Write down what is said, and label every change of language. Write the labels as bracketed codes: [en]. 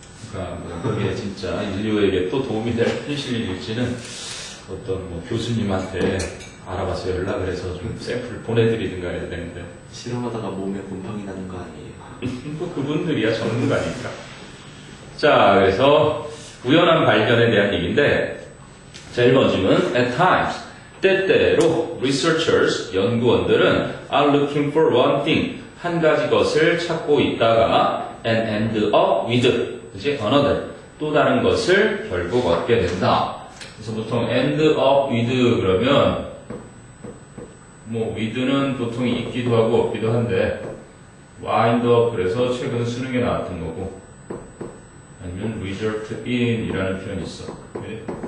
[ko] 그러니까 뭐 그게 진짜 인류에게 또 도움이 될 페니실린일지는 어떤 뭐 교수님한테 알아봐서 연락을 해서 좀 샘플을 보내드리든가 해야 되는데 실험하다가 몸에 곰팡이 나는 거 아니에요? 또 그분들이야 전문가니까. 자, 그래서 우연한 발견에 대한 얘기인데, 자, 1번 질문. [en] At times, [ko] 때때로 [en] researchers, [ko] 연구원들은 [en] are looking for one thing, [ko] 한 가지 것을 찾고 있다가 [en] and end up with, [ko] 그치? another, 또 다른 것을 결국 얻게 된다. 그래서 보통 [en] end up with [ko] 그러면 뭐 with는 보통 있기도 하고 없기도 한데 [en] wind up [ko] 그래서 최근 수능에 나왔던 거고 아니면 [en] result in [ko] 이라는 표현이 있어. 그래?